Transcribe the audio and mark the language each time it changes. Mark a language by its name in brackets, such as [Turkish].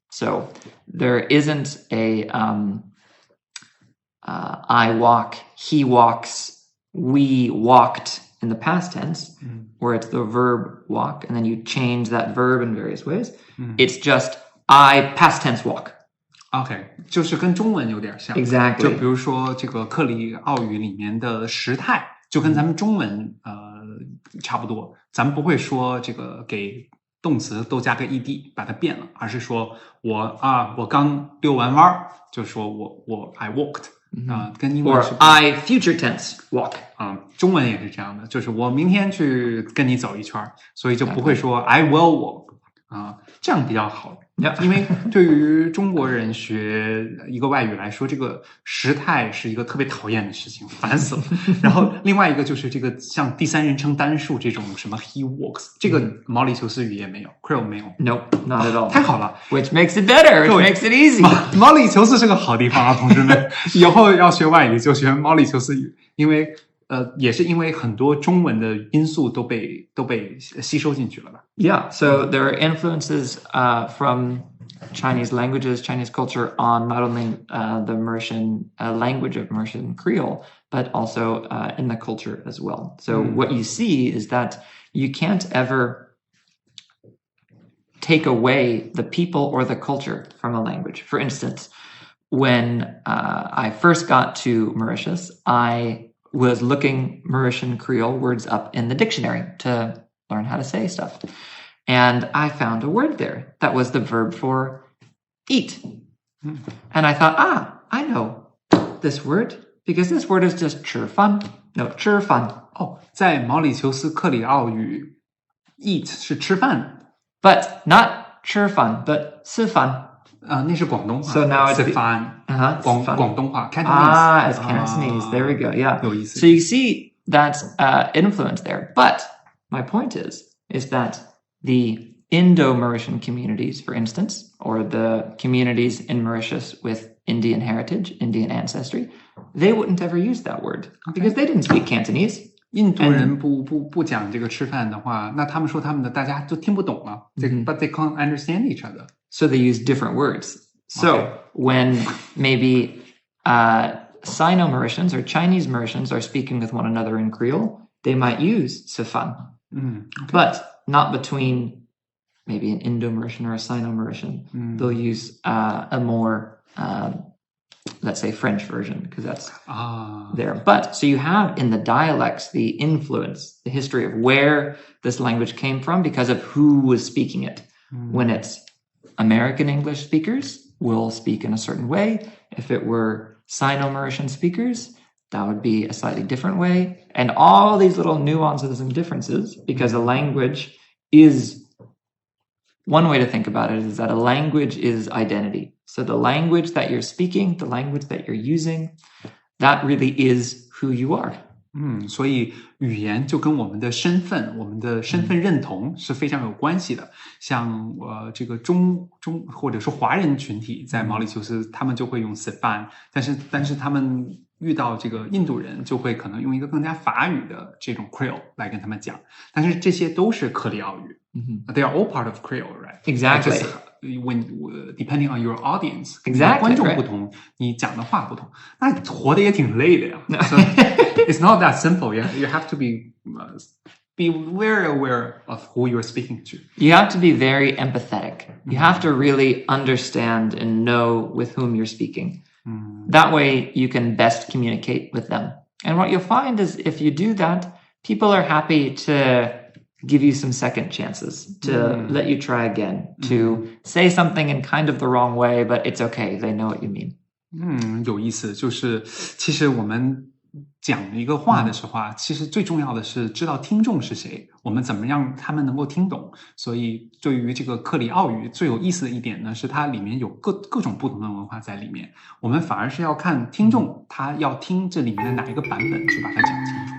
[English] So there isn't a I walk, he walks, we walked in the past tense, where it's the verb walk, and then you change that verb in various ways. It's just I past tense walk. [Chinese] OK， 就是跟中文有点像。 [English] Exactly. [Chinese] 就比如说这个克里奥语里面的时态，就跟咱们中文差不多。咱们不会说这个给动词都加个 ed 把它变了，而是说我刚遛完弯，就说我 [English] I walked。 [Chinese] 跟英文是 [English] Or I future tense walk. [Chinese] 中文也是这样的，就是我明天去跟你走一圈，所以就不会说 [English] I will walk， [Chinese] 这样比较好。 [English] Yeah. [Chinese] 因为对于中国人学一个外语来说，这个时态是一个特别讨厌的事情，烦死了。然后另外一个就是这个像第三人称单数这种什么 [English] he walks， [Chinese] 这个毛里求斯语也没有 ，Creole 没有。 [English] Nope, not at all. [Chinese] 太好了 [English] Which makes it better. Which makes it easy. [Chinese] 毛里求斯是个好地方啊，同志们，以后要学外语就学毛里求斯语，因为也是因为很多中文的因素都被吸收进去了吧。 [English] Yeah, so there are influences from Chinese languages, Chinese culture on not only the Mauritian language of Mauritian Creole, but also in the culture as well. So what you see is that you can't ever take away the people or the culture from a language. For instance, when I first got to Mauritius, I was looking Mauritian Creole words up in the dictionary to learn how to say stuff. And I found a word there that was the verb for eat. And I thought, I know this word because this word is just 吃饭. [Chinese] No, 吃饭. 在毛里求斯克里奥语 eat 是吃饭 [English] But not 吃饭 but 吃饭 [Chinese] 那是广东话 [English] So now it's [Chinese] 吃饭广东话 [English] Cantonese. It's Cantonese. There we go. Yeah. [Chinese] 有意思 [English] So you see that influence there. But my point is that the Indo-Mauritian communities, for instance, or the communities in Mauritius with Indian heritage, Indian ancestry, they wouldn't ever use that word because they didn't speak Cantonese. [Chinese] 印度人不讲这个吃饭的话，那他们说他们的大家都听不懂了， [English] but they can't understand each other. So they use different words. So when maybe Sino-Mauritians or Chinese Mauritians are speaking with one another in Creole, they might use sifan. But not between maybe an Indo-Mauritian or a Sino-Mauritian. They'll use a more, let's say, French version because that's there. But so you have in the dialects the influence, the history of where this language came from because of who was speaking it. When it's American English speakers will speak in a certain way. If it were Sino-Mauritian speakers, that would be a slightly different way. And all these little nuances and differences, because a language is, one way to think about it is that a language is identity. So the language that you're speaking, the language that you're using, that really is who you are. [Chinese] 所以语言就跟我们的身份认同是非常有关系的。像这个中或者说华人群体在毛里求斯，他们就会用 Sifan， 但是他们遇到这个印度人，就会可能用一个更加法语的这种 Creole 来跟他们讲。但是这些都是克里奥语。 [English] They are all part of Creole, right? Exactly. When depending on your audience, exactly, [Chinese] 观众不同，你讲的话不同，那活得也挺累的呀。 [English] So it's not that simple. You have to be very aware of who you're speaking to. You have to be very empathetic. You have to really understand and know with whom you're speaking. That way you can best communicate with them. And what you'll find is if you do that, people are happy to give you some second chances, to let you try again, to say something in kind of the wrong way, but it's okay. They know what you mean. [Chinese] 有意思，就是其实我们讲一个话的时候啊，其实最重要的是知道听众是谁，我们怎么让他们能够听懂。所以对于这个克里奥语最有意思的一点呢，是它里面有各种不同的文化在里面，我们反而是要看听众他要听这里面的哪一个版本去把它讲清楚。